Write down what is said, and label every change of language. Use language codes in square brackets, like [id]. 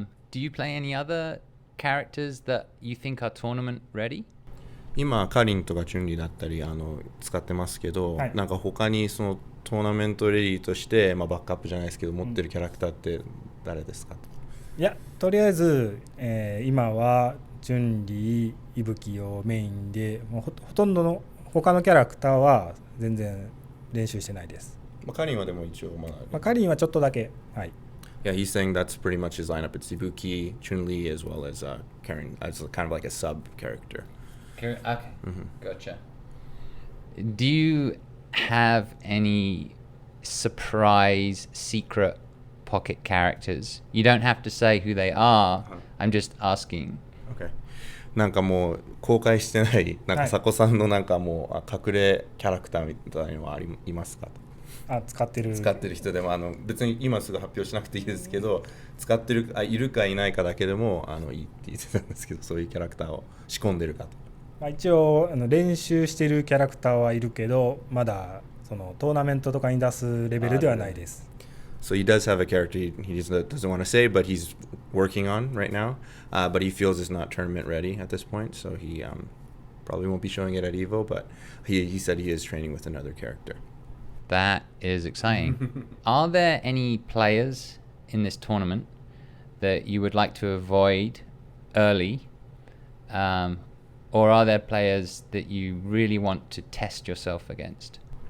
[en] Do you play any other characters that you think are tournament ready? [ja] 今カリンとかチュンリーだったり使ってますけど、なんか他にそのトーナメントレディとして、バックアップじゃないですけど持ってるキャラクターって誰ですか？いや、とりあえず、今はチュンリー、伊吹をメインで、もうほとんどの他のキャラクターは全然練習してないです。カリンはでも一応カリンはちょっtoだけ。はい。 [en] Yeah, he's saying that's pretty much his lineup. It's Ibuki, Chun-Li, as well as Karin, as kind of like a sub character. Okay, gotcha. Do you have any surprise secret pocket characters? You don't have to say who they are. I'm just asking. Okay. [ja] なんかもう公開してないなんかサコさんのなんかもう隠れキャラクターみたいのはいますか？使ってる人でも別に今すぐ発表しなくていいですけど、使ってるいるかいないかだけでもいいって言ってたんですけど、そういうキャラクターを仕込んでるかと。一応練習してるキャラクターはいるけど、まだそのトーナメントとかに出すレベルではないです。 [en] So he does have a character he doesn't want to say, but he's working on right now. But he feels it's not tournament ready at this point, so he probably won't be showing it at EVO. But he said he is training with another character. That is exciting. Are there any players in this tournament that you would like to avoid early, or are there players that you really want to test yourself against?